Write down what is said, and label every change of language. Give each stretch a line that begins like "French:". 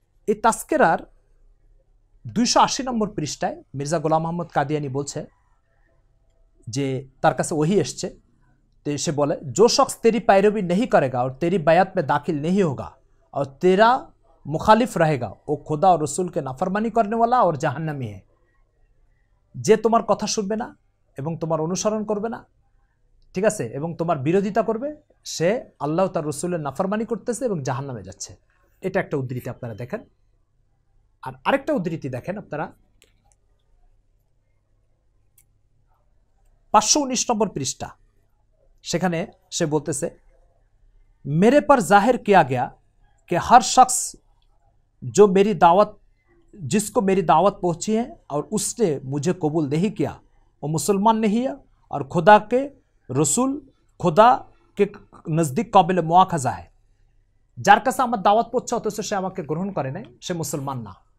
Bangla: এই তাস্কেরার 280 নম্বর পৃষ্ঠায় মির্জা গোলাম আহমদ কাদিয়ানী বলছে যে তার কাছে ওহী এসছে, তো সে বলে
Hindi: जो शख्स तेरी पैरवी नहीं करेगा और तेरी बैत में दाखिल नहीं होगा और तेरा मुखालिफ रहेगा वो खुदा और रसूल के नाफरमानी करने वाला और জাহান্নামী है।
Bangla: যে তোমার কথা শুনবে না এবং তোমার অনুসরণ করবে না, ঠিক আছে, এবং তোমার বিরোধিতা করবে, সে আল্লাহ তার রসুলের নাফরমানি করতেছে এবং জাহান্নামে যাচ্ছে। এটা একটা উদ্ধৃতি আপনারা দেখেন। আর আরেকটা উদ্ধৃতি দেখেন আপনারা 519 নম্বর পৃষ্ঠা, সেখানে সে বলতেছে
Hindi: मेरे पर जाहिर किया गया कि हर शख्स जो जिसको मेरी दावत पहुंची है और उसने मुझे कबूल नहीं किया वो मुसलमान नहीं है और खुदा के रसूल खुदा के नज़दीक काबिल मुआखज़ा है।
Bangla: যার কাছে আমার দাওয়াত পৌঁছে অথচ সে আমাকে গ্রহণ করে নাই, সে মুসলমান না।